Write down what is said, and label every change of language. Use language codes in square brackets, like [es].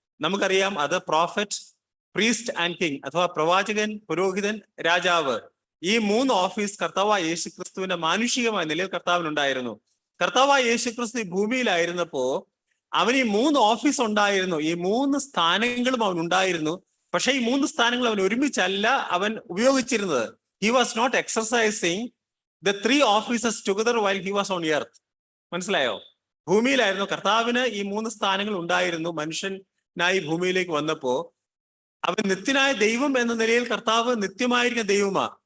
[ml] നമുക്കറിയാം, അത് prophet, priest and king, അഥവാ പ്രവാചകൻ, പുരോഹിതൻ, രാജാവ്. ഈ 3 ഓഫീസ് കർത്താവായ യേശുക്രിസ്തുവിന്റെ മാനുഷികമായ നിലയിൽ കർത്താവിനുണ്ടായിരുന്നു. കർത്താവായ യേശുക്രിസ്തു ഈ ഭൂമിയിലായിരുന്നപ്പോ അവന് ഈ 3 ഓഫീസ് ഉണ്ടായിരുന്നു. ഈ 3 സ്ഥാനങ്ങളും അവൻ ഉണ്ടായിരുന്നു. പക്ഷെ ഈ 3 സ്ഥാനങ്ങൾ അവൻ ഒരുമിച്ചല്ല അവൻ ഉപയോഗിച്ചിരുന്നത്. [en] He was not exercising the 3 offices together while he was on earth. [ml] മനസ്സിലായോ? ഭൂമിയിലായിരുന്നു കർത്താവിന് ഈ 3 സ്ഥാനങ്ങൾ ഉണ്ടായിരുന്നു. മനുഷ്യനായി ഭൂമിയിലേക്ക് വന്നപ്പോ അവൻ നിത്യനായ ദൈവം എന്ന നിലയിൽ കർത്താവ് നിത്യമായിരിക്കുന്ന ദൈവമാ.